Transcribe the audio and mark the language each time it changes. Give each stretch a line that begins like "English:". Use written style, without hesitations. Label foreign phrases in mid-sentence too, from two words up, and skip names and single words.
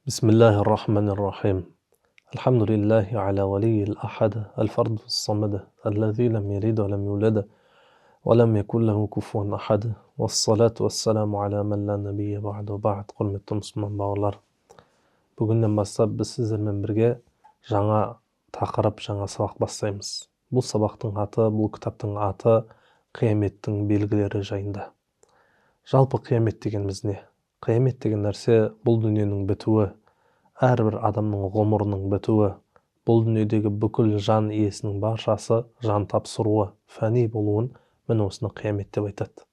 Arabic: بسم الله الرحمن الرحيم. الحمد لله على ولي الأحد الفرد الصمد الذي لم يلد ولم يولد ولم يكن له كفوا أحد والصلاة والسلام على من لا نبي بعد
Kazakh: құрметті мұсылман бауырлар. Бүгіннен бастап біз сіздермен бірге жаңа тақырып, жаңа сабақ бастаймыз. Бұл сабақтың аты, бұл кітаптың аты қияметтің белгілері жайында. Жалпы қиямет дегеніміз не? Қиямет деген нәрсе бұл дүниенің бітуі, әрбір адамның ғұмырының бітуі, бұл дүниедегі бүкіл жан иесінің баршасы жан тапсыруы, фәни болуын міне осыны қиямет деп айтады.